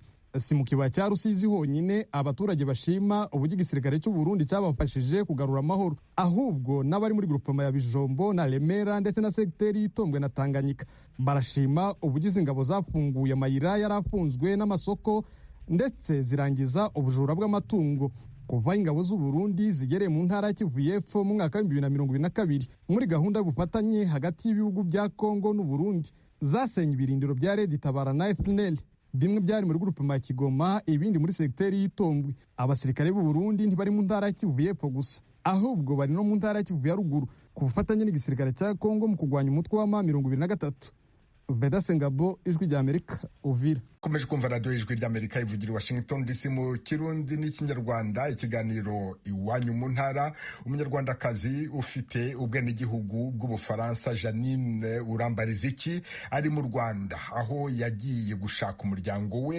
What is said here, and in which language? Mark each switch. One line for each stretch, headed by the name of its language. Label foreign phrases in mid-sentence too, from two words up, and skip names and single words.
Kinyarwanda: Si mu kibaya cya Rusizi honyine abaturage bashima uburyo igisirikare cy'u Burundi cyabafashije kugarura amahoro, ahubwo n'abari muri groupement ya Bijombo na Remera ndetse na secteur y'Itombwe na Tanganyika barashima ubugize ingabo zafunguye amayira yarafunzwe n'amasoko ndetse zirangiza ubujura bw'amatungo. Kuva ingabo z'u Burundi zigereye mu ntara ya Kivu y'Epfo mu mwaka wa 2022 muri gahunda y'ubufatanye hagati y'ibihugu bya Kongo n'u Burundi, zasenye ibirindiro bya Red Tabara na FNL, bimwe byari muri groupement ya Kigoma, ibindi muri secteur y'Itombwe. Abasirikare b'u Burundi ntibari mu ntara ya Kivu y'Epfo gusa, ahubwo bari no mu ntara ya Kivu ya ruguru ku bufatanye n'igisirikare cya Kongo mu kurwanya umutwe wa M23. Veda Sengabo, Ijwi Ry'Amerika, Uvira. Komeje kumva radio Ijwi Ry'Amerika ivugira Washington DC mu Kirundi n'Ikinyarwanda, ikiganiro iwanyu mu ntara. Umunyarwandakazi ufite ubwenegihugu bw'Ubufaransa Janine Urambariziki ari mu Rwanda, aho yagiye gushaka umuryango we.